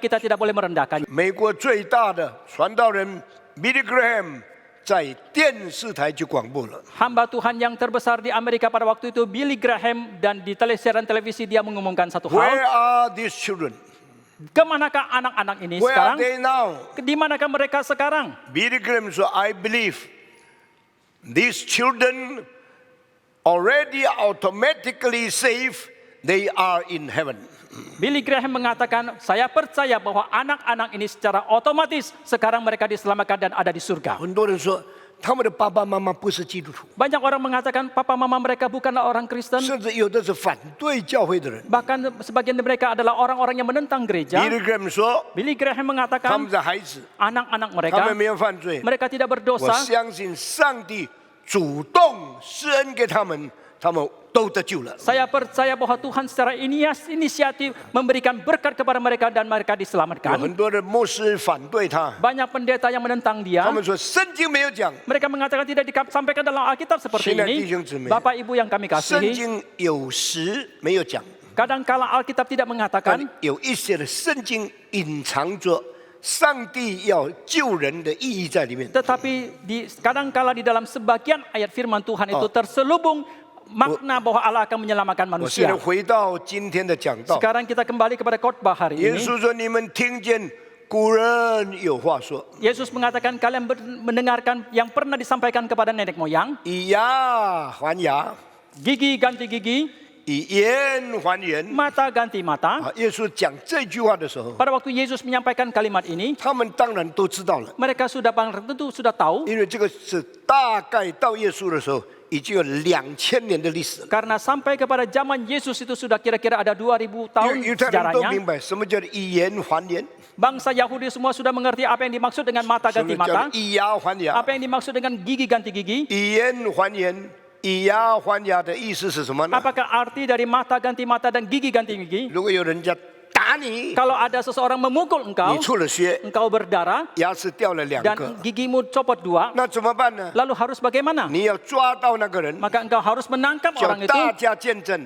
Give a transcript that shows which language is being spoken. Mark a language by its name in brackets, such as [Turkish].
[Indonesian] Kita tidak boleh merendahkan. [Chinese] 美国最大的传道人 Billy Graham 在电视台就广播了。 [Indonesian] Hamba Tuhan yang terbesar di Amerika pada waktu itu Billy Graham, dan di siaran televisi dia mengumumkan satu [English] Where are these children? [Indonesian] Kemanakah anak-anak ini [English] Where are they now? [Indonesian] Di manakah mereka sekarang? [English] Billy Graham said, I believe these children already automatically saved. They are in heaven. [Indonesian] Billy Graham mengatakan, saya percaya bahwa anak-anak ini secara otomatis sekarang mereka diselamatkan dan ada di surga. [Chinese] 很多人说他们的爸爸妈妈不是基督徒， [Indonesian] Banyak orang mengatakan papa mama mereka bukanlah orang Kristen. [Chinese] 甚至有的是反对教会的人。 [Indonesian] Bahkan sebagian dari mereka adalah orang-orang yang menentang gereja. [Chinese] Billy Graham 说 [Indonesian] Billy Graham mengatakan [Chinese] 们的孩子， [Indonesian] anak-anak mereka, [Chinese] 他们没有犯罪。 [Indonesian] mereka tidak [Chinese] 我 [Indonesian] berdosa. [Chinese] 相信上帝主动施恩给他们，他们都得救了。 [Indonesian] Saya percaya bahwa Tuhan secara inisiatif memberikan berkat kepada mereka dan mereka [Chinese] 有 [Indonesian] diselamatkan. [Chinese] 很多的牧师反对他， [Indonesian] Banyak pendeta yang menentang dia. [Chinese] 他们说圣经没有讲， [Indonesian] Mereka mengatakan tidak disampaikan dalam Alkitab seperti Sini, ini. [Chinese] 弟兄姊妹。 [Indonesian] Bapak Ibu yang kami [Chinese] 圣 [Indonesian] kasihi, [Chinese] 经有时没有讲， [Indonesian] kadangkala Alkitab tidak [Chinese] 但 [Indonesian] mengatakan, [Chinese] 有一些的圣经隐藏着上帝要救人的意义在里面。 [Indonesian] tetapi kadangkala di dalam sebagian ayat firman Tuhan itu terselubung makna bahwa Allah akan menyelamatkan [Chinese] 我现在 [Indonesian] manusia. [Chinese] 回到今天的讲道， [Indonesian] Sekarang kita kembali kepada khotbah hari [Chinese] 耶 [Indonesian] ini. [Chinese] 稣说：“你们听见古人有话说， [Indonesian] Yesus mengatakan kalian mendengarkan yang pernah disampaikan kepada nenek moyang, [Chinese] 以牙还牙， [Indonesian] gigi ganti gigi, [Chinese] 以眼还眼。” [Indonesian] mata ganti mata. [Chinese] 啊，耶稣讲这句话的时候， [Indonesian] Pada waktu Yesus menyampaikan kalimat ini, [Chinese] 他们当然都知道了， [Indonesian] mereka tentu sudah tahu [Chinese] 因为这个是大概到耶稣的时候已经有2000年的历史了。 [Indonesian] karena sampai kepada zaman Yesus itu sudah kira-kira ada 2000 tahun [Chinese] 犹太人都 [Indonesian] sejarahnya. [Chinese] 明白什么叫以眼还眼， [Indonesian] Bangsa Yahudi semua sudah mengerti apa yang dimaksud dengan mata [Chinese] 什 [Indonesian] ganti [Chinese] 么叫 [Indonesian] mata, [Chinese] 以牙还牙。 [Indonesian] apa yang dimaksud dengan gigi ganti gigi. [Chinese] 以眼还眼，以牙还牙的意思是什么呢？ [Indonesian] Apakah arti dari mata ganti mata dan gigi ganti gigi? [Chinese] 如果有人家打你， [Indonesian] Kalau ada seseorang memukul [Chinese] 你 [Indonesian] engkau, [Chinese] 出了血， [Indonesian] engkau berdarah [Chinese] 牙齿掉了2 [Indonesian] dan [Chinese] 个， [Indonesian] gigimu copot 2, [Chinese] 那怎么办呢？ [Indonesian] lalu harus bagaimana? [Chinese] 你要抓到那个人， [Indonesian] Maka engkau harus menangkap [Chinese] 叫 [Indonesian] orang itu [Chinese] 大家见证，